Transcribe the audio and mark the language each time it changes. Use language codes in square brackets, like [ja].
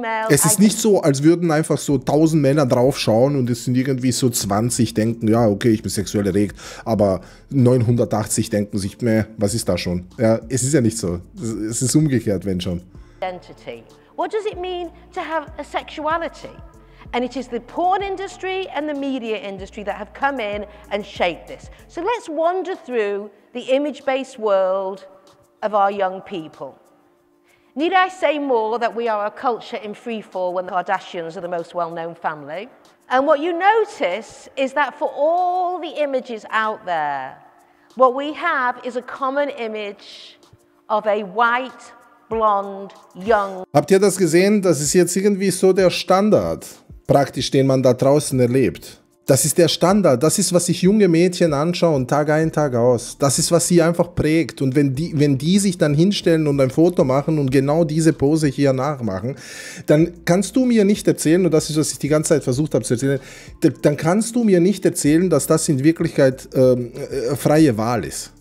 [de] Es ist nicht so, als würden einfach so 1000 Männer draufschauen und es sind irgendwie so 20 denken, ja, okay, ich bin sexuell erregt, aber 980 denken sich, was ist da schon? Ja, es ist ja nicht so. Es ist umgekehrt, wenn schon. [en] Identity. What does it mean to have a sexuality? And it is the porn industry and the media industry that have come in and shaped this. So let's wander through the image-based world of our young people. Need I say more that we are a culture in freefall when the Kardashians are the most well-known family? And what you notice is that for all the images out there, what we have is a common image of a white, blonde, young. [de] Habt ihr das gesehen? Das ist jetzt irgendwie so der Standard, praktisch, den man da draußen erlebt. Das ist der Standard, das ist, was sich junge Mädchen anschauen, Tag ein, Tag aus. Das ist, was sie einfach prägt. Und wenn die sich dann hinstellen und ein Foto machen und genau diese Pose hier nachmachen, dann kannst du mir nicht erzählen, und das ist, was ich die ganze Zeit versucht habe zu erzählen, dann kannst du mir nicht erzählen, dass das in Wirklichkeit freie Wahl ist.